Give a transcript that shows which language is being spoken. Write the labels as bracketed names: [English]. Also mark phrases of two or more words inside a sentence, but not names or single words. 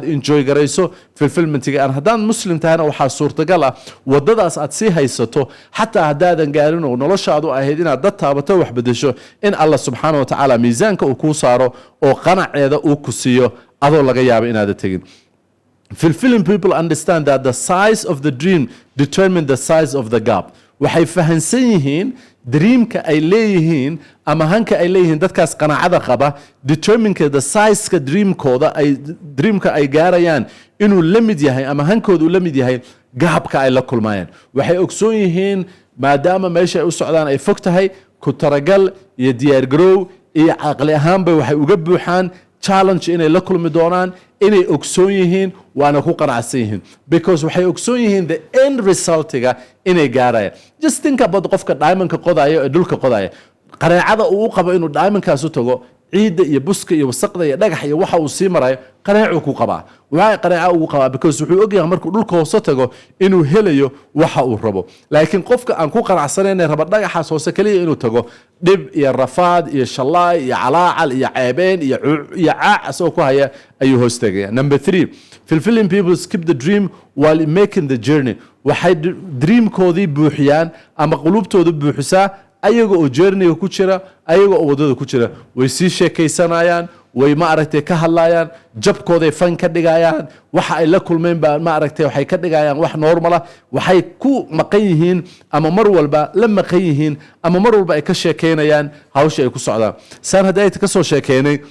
[Somali] enjoy garayso fulfillmentiga aan haddaan muslim tahayna waxaa suurtagal ah wadadaas aad sii haysato xataa haddaadan gaarin oo noloshaadu ahayd inaad dad taabato wax bedesho in [Arabic] Allah subhanahu wa ta'ala [Somali] miisaanka uu ku saaro oo qanaceeda uu ku siiyo adoo laga yaabo inaad tagin [English] fulfilling people understand that the size of the dream determine the size of the gap [Somali] waxay fahansan yihiin dreamka ay leeyihiin ama hanka ay leeyihiin dadkaas qanaacada qaba [English] determineka the size-ka [Somali] dreamka ay gaarayaan inuu la mid yahay ama hankooda uu la mid yahay gaabka ay la kulmayaan waxay ogsoon yihiin maadaama meesha ay u socdaan ay fog tahay ku taragal iyo diyaar garow iyo caqli ahaanba waxay uga buuxaan challenge inay la kulmi doonaan inay ogsoon yihiin waana ku qanacsan yihiin because waxay ogsoon yihiin [English] the end resultiga [Somali] inay gaarayaan [English] just think about [Somali] qofka diamondka qodaya ee dhulka qodaya qaraacada uu qabo inuu diamondkaas u tago ciidda iyo buska iyo wasaqda iyo dhagax iyo waxa uu sii marayo qanaacu ku qabaa waxa qanaaca uu qabaa because wuxuu ogyahay markuu dhulka hoose tago inuu helayo waxa uu rabo laakiin qofka aan ku qanacsanayn raba dhagaxaas hoose kaliya inuu tago dhib iyo rafaad iyo shalaay iyo calaacal iyo ceebeen iyo caacas oo ku haya ayuu hoos tagaya [English] number 3 fulfilling people skip the dream while making the journey [Somali] waxay dreamkoodii buuxiyaan ama qulubtooda buuxisaa ayaga oo journey ku jira ayaga oo wadada ku jira way sii sheekaysanayaan way ma aragtay ka hadlayaan jabkooday fan ka dhigayaan waxa ay la kulmeen baa ma aragtay waxay ka dhigayaan wax normal ah waxay ku maqan yihiin ama mar walba la maqan yihiin ama mar walba ay ka sheekeynayaan hawsha ay ku socdaan saan haday ka soo sheekeynay